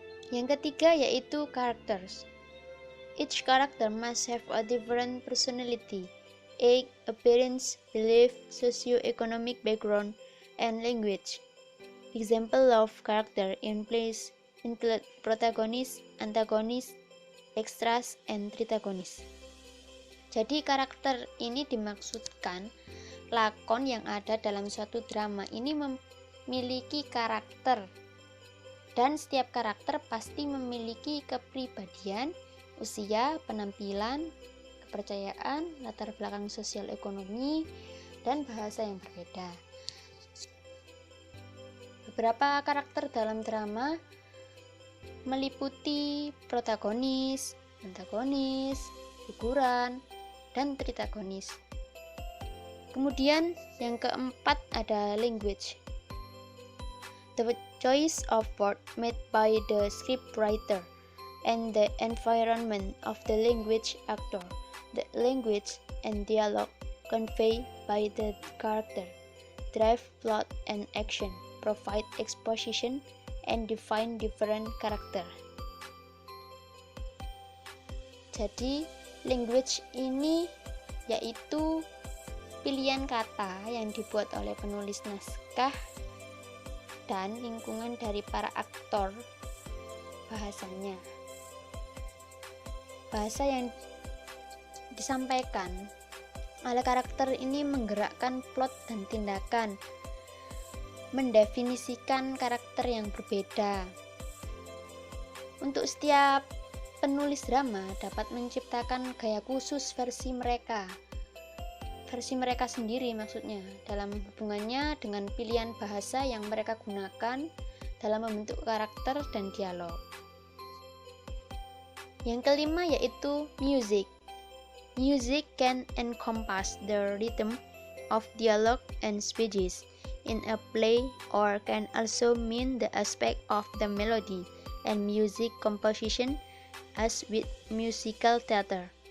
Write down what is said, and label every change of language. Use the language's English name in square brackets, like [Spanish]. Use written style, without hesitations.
[Indonesian] Yang ketiga yaitu [English] characters. Each character must have a different personality age, appearance, belief, socio-economic background, and language. Example of character in plays include protagonist, antagonist, extras, and protagonist. [Indonesian] Jadi karakter ini dimaksudkan lakon yang ada dalam suatu drama ini memiliki karakter, dan setiap karakter pasti memiliki kepribadian, usia, penampilan, kepercayaan, latar belakang sosial ekonomi, dan bahasa yang berbeda. Beberapa karakter dalam drama meliputi protagonis, antagonis, figuran, dan protagonis. Kemudian yang keempat ada language. [English] The choice of word made by the scriptwriter and the environment of the language actor. The language and dialogue conveyed by the character drive plot and action, provide exposition, and define different character. [Indonesian] Jadi language ini yaitu pilihan kata yang dibuat oleh penulis naskah dan lingkungan dari para aktor bahasanya. Bahasa yang disampaikan oleh karakter ini menggerakkan plot dan tindakan, mendefinisikan karakter yang berbeda. Untuk setiap penulis drama dapat menciptakan gaya khusus versi mereka sendiri maksudnya, dalam hubungannya dengan pilihan bahasa yang mereka gunakan dalam membentuk karakter dan dialog. Yang kelima yaitu music. [English] Music can encompass the rhythm of dialogue and speeches in a play, or can also mean the aspect of the melody and music composition, as with musical theater.